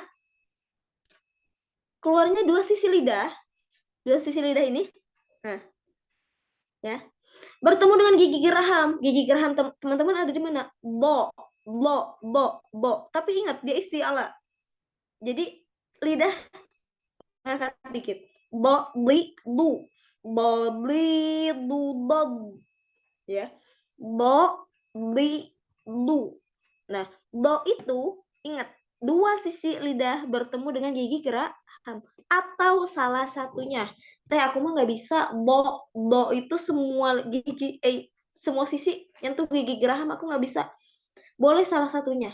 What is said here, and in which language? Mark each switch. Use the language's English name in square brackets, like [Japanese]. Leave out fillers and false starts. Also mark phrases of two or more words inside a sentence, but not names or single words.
[Indonesian] Keluarnya dua sisi lidah. Dua sisi lidah ini. Nah. Ya. Bertemu dengan gigi geraham. Gigi geraham teman-teman ada di mana? Bo. Tapi ingat dia isti'ala. Jadi lidah ngangkat dikit. Bo, bli, du. Bo, bli, du, do. Ya. Bo, bli, du. Nah, do itu ingat dua sisi lidah bertemu dengan gigi geraham atau salah satunya. Teh aku mah nggak bisa do itu semua gigi semua sisi yang tuh gigi geraham aku nggak bisa. Boleh salah satunya.